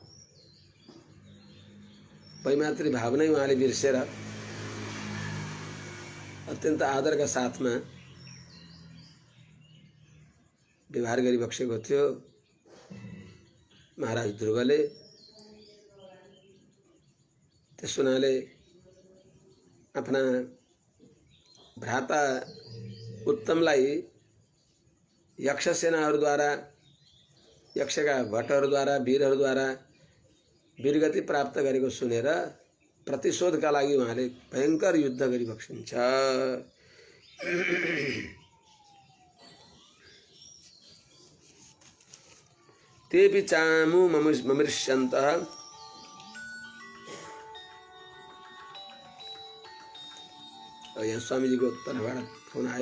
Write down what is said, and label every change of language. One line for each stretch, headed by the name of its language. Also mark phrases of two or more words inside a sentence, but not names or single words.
Nepali: वैमात्री भाव नै उहाँले बिर्सेर अत्यन्त आदरका साथमा व्यवहार गरिबक्सेको थियो। महाराज ध्रुवले त्यस हुनाले आफ्ना भ्राता उत्तमलाई यक्ष सेनाहरूद्वारा, यक्षका भट्टहरूद्वारा, वीरहरूद्वारा वीरगति प्राप्त गरेको सुनेर प्रतिशोधका लागि उहाँले भयंकर युद्ध गरिबक्सिन्छ।
Sanskrit: तेपि चामु ममृष्यन्तः
Nepali: यहाँ स्वामीजीको तर्फबाट फोन आयो।